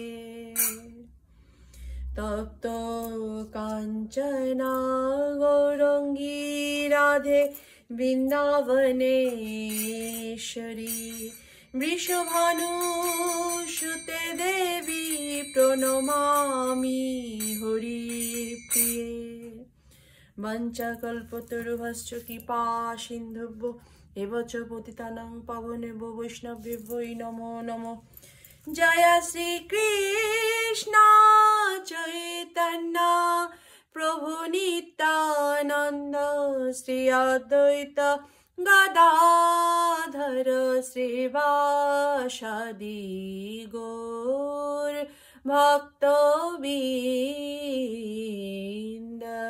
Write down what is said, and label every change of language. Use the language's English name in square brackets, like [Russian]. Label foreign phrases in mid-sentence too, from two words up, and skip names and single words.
[Sanskrit] তপ্ত কাঞ্চনা গৌরাঙ্গী রাধে বৃন্দাবনেশ্বরী বৃষভানুসুতে দেবী প্রণমামি হরিপ্রিয়ে। বঞ্চাকল্পতরুভশ্চ কৃপা সিন্ধুভ্যো এব চ পতিতানাং পাবনেভ্যো বৈষ্ণবেভ্যো নমো নমঃ। জয় শ্রী কৃষ্ণ চৈতন্য প্রভু নিত্যানন্দ শ্রী অদ্বৈত গদাধর শ্রীবাসাদি গৌর ভক্তবৃন্দ।